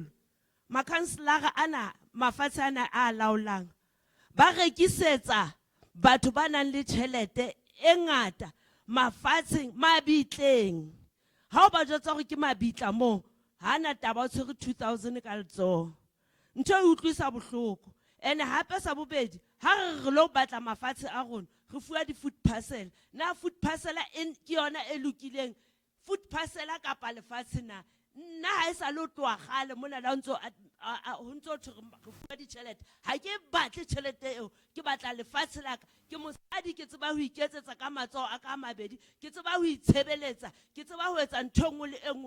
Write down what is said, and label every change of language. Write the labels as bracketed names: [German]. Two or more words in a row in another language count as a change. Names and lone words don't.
[Southern Sotho] Makhanselara ana mafatshe ana a laolang ba rekisetsa batho ba nang le tjhelete e ngata mafatsheng mabitleng. Ha o ba jwetsa hore ke mabitla mo, hana taba o tshwere 2000 ka letsoho. Ntho e utlwisa bohloko. Ene hape sa bobedi, ha re lo batla mafatshe a rona, re fuwa di- [English] food parcel. [Southern Sotho] Na [English] food parcel [Southern Sotho] ke yona e lokileng. [English] Food parcel [Southern Sotho] kapa lefatshe na. Nna ha e sa lo tloha kgale mona la ntso ho ntso re fuwa ditjhelete. Ha ke batle tjhelete eo, ke batla lefatshe la ka. Ke mosadi ke tseba ho iketsetsa ka matsoho a ka mabedi, ke tseba ho itshebeletsa, ke tseba ho etsa ntho engwe le engwe.